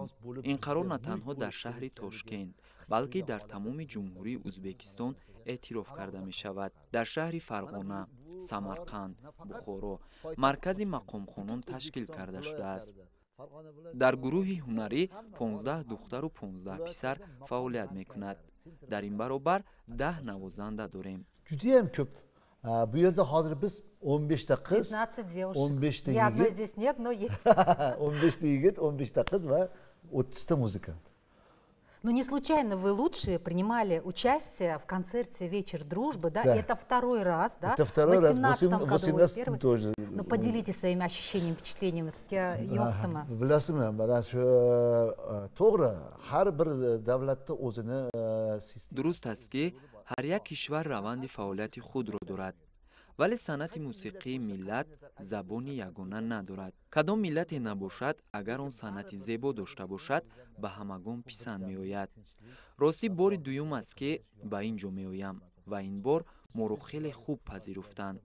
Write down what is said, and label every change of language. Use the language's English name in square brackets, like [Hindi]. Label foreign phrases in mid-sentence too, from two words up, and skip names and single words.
[Tajik] ин қарор на танҳо дар шаҳри Тошкент, балки дар тамоми ҷумҳурии Узбекистон эътироф карда мешавад. дар шаҳри Фарғона, Самарқанд, Бухоро маркази мақомхонон ташкил карда шудааст. дар гурӯҳи ҳунарӣ 15 духтару 15 писар фаъолият мекунад. дар ин баробар 10 навозанда дорем. [Uzbek] Judayam ko'p. Bu yerda hozir biz 15 ta qiz, [Russian] 15 девушек. [Uzbek] 15 ta [Russian] Я одной [Uzbek] yigit, [Russian] здесь нет, но есть. [Uzbek] 15 ta yigit, 15 ta qiz va 30 ta muzikant. [Russian] Ну, не случайно вы лучшие принимали участие в концерте «Вечер дружбы», да? Да. И это второй раз, да? Это второй раз, В 18 году вы 18 первый. тоже. Ну, поделитесь своими ощущениями, впечатлениями. [Uzbek] Yo'qdimi? Bilasizmi, mana shu to'g'ri, har bir davlatda o'zini sistem. [Tajik] дуруст аст ки ҳар як кишвар раванди фаъолияти худро дорад, вале санъати мусиқии миллат забони ягона надорад. кадом миллате набошад, агар он санъати зебо дошта бошад, ба ҳамагон писанд меояд. ростӣ бори дуюм аст ки ба ин ҷо меоям ва ин бор моро хеле хуб пазируфтанд.